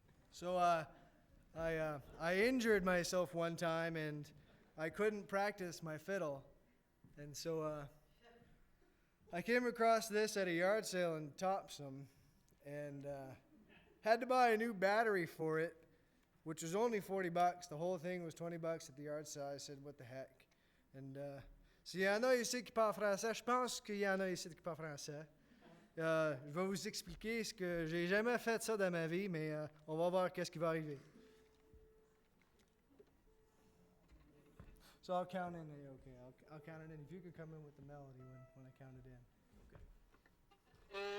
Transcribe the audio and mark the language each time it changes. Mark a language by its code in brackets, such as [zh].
[en] So, I injured myself one time, and I couldn't practice my fiddle. And so I came across this at a yard sale in Topsom, and had to buy a new battery for it, which was only $40. The whole thing was $20 at the yard sale. I said, what the heck? [fr] And s'il y en a ici qui parlent français, je pense qu'il y en a ici qui parlent français. Je vais vous expliquer ce que j'ai jamais fait ça dans ma vie, mais on va voir qu'est-ce qui va arriver. [en] So I'll count in. Okay, I'll count it in. If you could come in with the melody when I count it in.